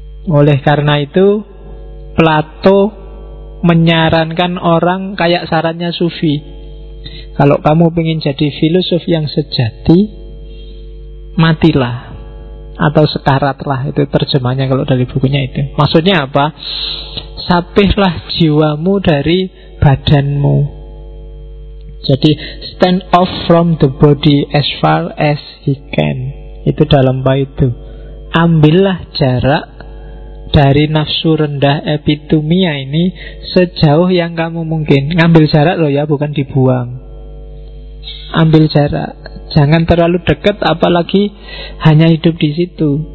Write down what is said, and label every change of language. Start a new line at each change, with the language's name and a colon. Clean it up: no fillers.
Indonesian: Oleh karena itu Plato menyarankan orang kayak sarannya Sufi, kalau kamu ingin jadi filosof yang sejati, matilah atau sekaratlah. Itu terjemahnya kalau dari bukunya itu. Maksudnya apa? Sapihlah jiwamu dari badanmu.
English: Jadi stand off from the body as far as he can.
Indonesian: Itu dalam baitu. Ambillah jarak dari nafsu rendah epitumia ini sejauh yang kamu mungkin. Ngambil jarak loh ya, bukan dibuang. Ambil jarak. Jangan terlalu dekat, apalagi hanya hidup di situ.